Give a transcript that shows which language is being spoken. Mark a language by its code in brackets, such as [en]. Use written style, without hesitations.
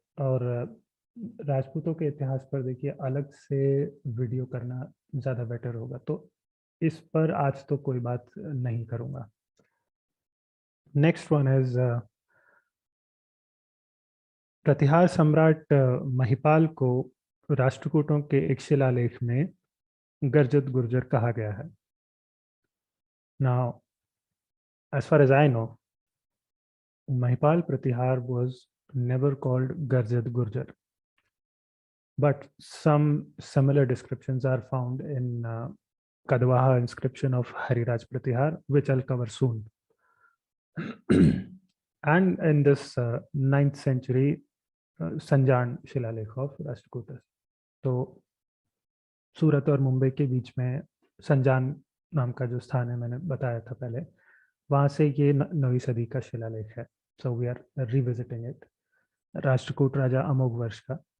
[hi] और राजपूतों के इतिहास पर देखिए अलग से वीडियो करना ज़्यादा बेटर होगा, तो इस पर आज तो कोई बात नहीं करूँगा। [en] next one is [hi] प्रतिहार सम्राट महिपाल को राष्ट्रकूटों के एक शिलालेख में गर्जत गुर्जर कहा गया है। [en] Now, as far as I know, Mahipal Pratihar was never called Garjat Gurjar, but some similar descriptions are found in Kadwaha inscription of Hariraj Pratihar, which I'll cover soon. And in this 9th century Sanjan शिलालेख of Rashtrakuta. [hi] तो सूरत और मुंबई के बीच में संजान नाम का जो स्थान है, मैंने बताया था पहले, वहाँ से ये 9वीं सदी का शिलालेख है। [en] So we are revisiting it. [hi] Rashtrakuta राजा अमोघ वर्ष का।